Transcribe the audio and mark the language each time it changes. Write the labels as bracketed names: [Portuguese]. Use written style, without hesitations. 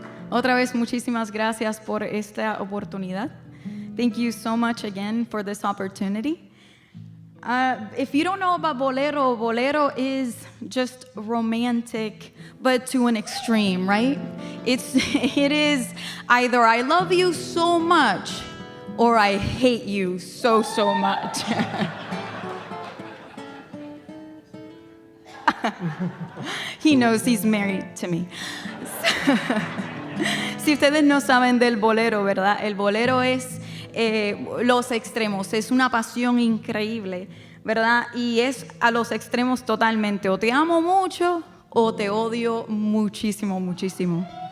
[Spanish] Otra vez, muchísimas gracias por esta oportunidad. [English] Thank you so much again for this opportunity. If you don't know about Bolero, Bolero is just romantic, but to an extreme, right? It is either I love you so much or I hate you so much. He knows he's married to me. [Spanish] Si ustedes no saben del bolero, ¿verdad? El bolero es los extremos, es una pasión increíble, ¿verdad? Y es a los extremos totalmente. O te amo mucho o te odio muchísimo, muchísimo.